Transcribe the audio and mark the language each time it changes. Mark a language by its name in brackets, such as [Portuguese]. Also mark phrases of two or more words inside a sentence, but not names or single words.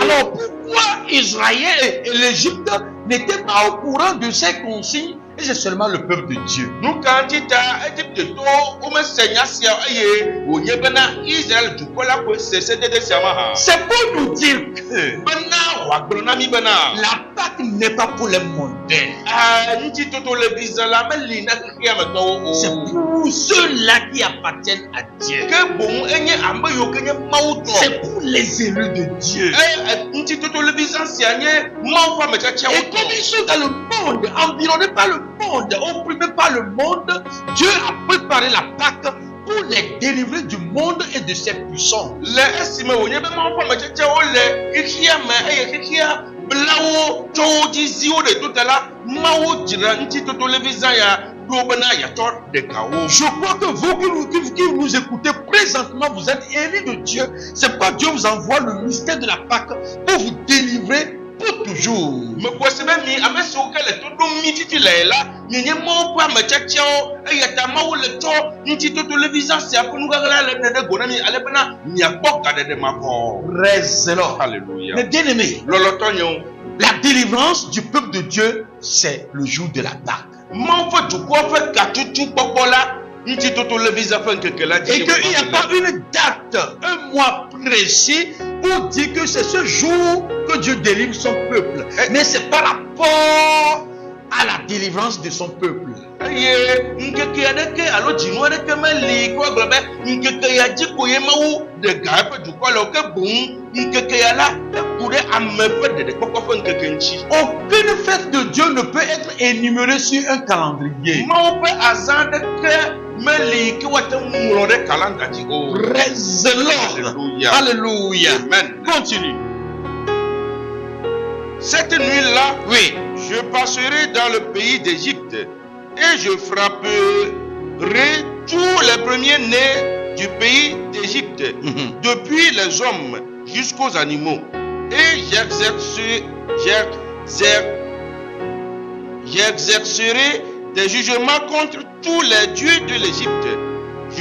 [French] Alors pourquoi Israël et l'Égypte n'étaient pas au courant de ces consignes? Et c'est seulement le peuple de Dieu. [Ewe] Nu ka ŋuti ta Egiptetɔwo womese nya sia eye wònye bena Israel dukɔ la koe se sedede sia ma hã. [French] C'est pour nous dire que [Ewe] Bena wòagblɔ na mi bena [French] la Pâque n'est pas pour les mondains. [Ewe] ŋutitoto le vizã la meli na xexea me tɔwo [French] C'est [Ewe] o. [French] pour ceux-là qui appartiennent à Dieu. [Ewe] Ke boŋ enye ame yiwo ke nye Mawu tɔ. [French] C'est pour les élus de Dieu. [Ewe] Ŋutitoto le vizã sia nye Mawu ƒe ametsatsiawo [French] Et comme [Ewe] tɔ. [French] ils sont dans le monde, environnés par le monde, opprimés par le monde, Dieu a préparé la Pâque pour les délivrer du monde et de ses puissants. [Ewe] Le esime wònye be Mawu ƒe ametsatsiawo le xexea me eye xexea bla wo tso wo dzi zi wo ɖe to te la, Mawu dzra ŋutitoto le vizã ya ɖo bena yeatsɔ ɖeka wo. [French] Je crois que vous qui nous écoutez présentement, vous êtes élus de Dieu. C'est pourquoi Dieu vous envoie le mystère de la Pâque pour vous délivrer pour toujours. [Ewe] Mekpɔ se be mi ame siwo ke le to ɖom mi titi le la, mienye Mawu ƒe ametsatsiawo eya ta Mawu le tsɔ ŋutitoto le vizã sia ƒe nuɣaɣla le ɖe ɖe go na mi ale bena miakpɔ gaɖeɖe makɔ. [English] Praise the Lord. [French] Alléluia. Mais bien aimé, [Ewe] Lɔlɔtɔ nye wo. [French] la délivrance du peuple de Dieu, c'est le jour de la Pâque. [Ewe] Mawu ƒe dukɔ ƒe gatutu kpɔkpɔ la ŋutitoto le vizã ƒe ŋkeke la dzi. [French] Et qu'il n'y a pas une date, un mois précis pour dire que c'est ce jour que Dieu délivre son peuple. Mais c'est par rapport à la délivrance de son peuple. [Ewe] Eye ŋkeke aɖeke alo dzinu aɖeke meli ko agblɔ be ŋkeke ya dzi ko ye Mawu ɖe ga eƒe dukɔ le o, ke boŋ ŋkeke ya la eku ɖe ame ƒe ɖeɖekpɔkpɔ ƒe ŋkeke ŋuti. [French] Aucune fête de Dieu ne peut être énumérée sur un calendrier. [Ewe] Mawu ƒe azã aɖeke meli ke woate ŋu ŋlɔ ɖe kalenda dzi o. [English] Praise the Lord. [French] Alléluia. Alléluia. Amen. Continue. Cette nuit-là, Oui. je passerai dans le pays d'Égypte et je frapperai tous les premiers-nés du pays d'Égypte, depuis les hommes jusqu'aux animaux, et j'exercerai des jugements contre tous les dieux de l'Égypte.